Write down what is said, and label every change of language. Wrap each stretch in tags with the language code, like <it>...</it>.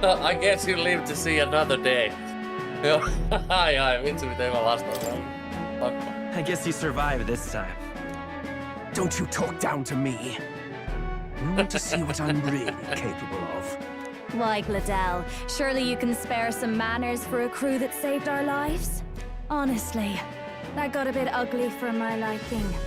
<en>I guess you live to see another day.</en> <fi>Joo, ai, vitsi miten hyvä vastaus on. Pakko.</fi> <en>I guess you survived this time. Don't you talk down to me. You want to see what I'm really capable of. Why, Gladell? Surely you can spare some manners for a crew that saved our lives? Honestly, that got a bit ugly for my liking.</en>